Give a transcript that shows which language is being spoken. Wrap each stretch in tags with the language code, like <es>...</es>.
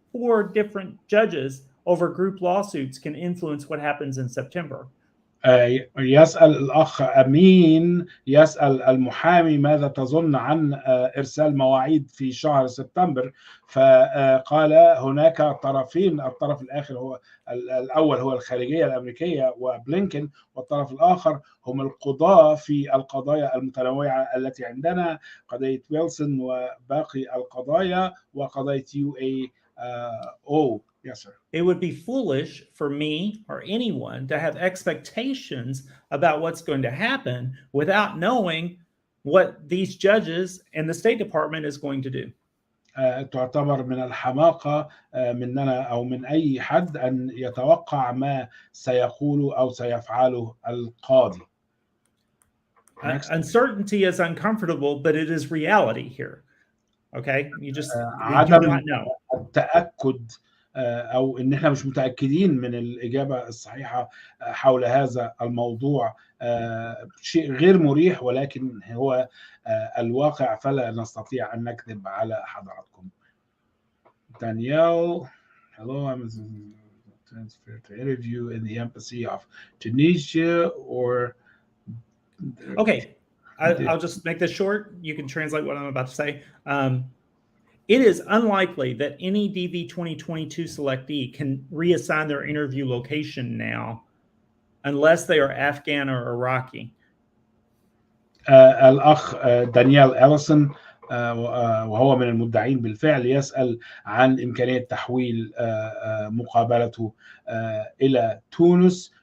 <en>4 different judges over group lawsuits can influence what happens in September.</en> <ar>يسأل الأخ أمين، يسأل المحامي ماذا تظن عن إرسال مواعيد في شهر سبتمبر، فقال هناك طرفين، الطرف الآخر هو الأول هو الخارجية الأمريكية وبلينكن، والطرف الآخر هم القضاة في القضايا المتنوعة التي عندنا، قضية ويلسون وباقي القضايا وقضية UAO</ar> <en>Yes, sir. It would be foolish for me or anyone to have expectations about what's going to happen without knowing what these judges and the State Department is going to do.</en> <ar>تعتبر من الحماقة مننا أو من أي حد أن يتوقع ما سيقوله أو سيفعله القاضي.</ar> <en>Next. Uncertainty is uncomfortable, but it is reality here. Okay, we do</en> <ar>عدم</ar> <en>not know.</en> <ar>التأكد أو إن إحنا مش متأكدين من الإجابة الصحيحة حول هذا الموضوع شيء غير مريح، ولكن هو الواقع، فلا نستطيع أن نكذب على حضراتكم.</ar> <en>Danielle, hello, I'm transferred to interview in the embassy of Tunisia or... Okay, I'll just make this short. You can translate what I'm about to say. It is unlikely that any DV 2022 selectee can reassign their interview location now unless they are Afghan or Iraqi.</en> <ar>الأخ دانيال أليسون وهو من المدعين بالفعل يسأل عن إمكانية تحويل مقابلته إلى تونس.</ar>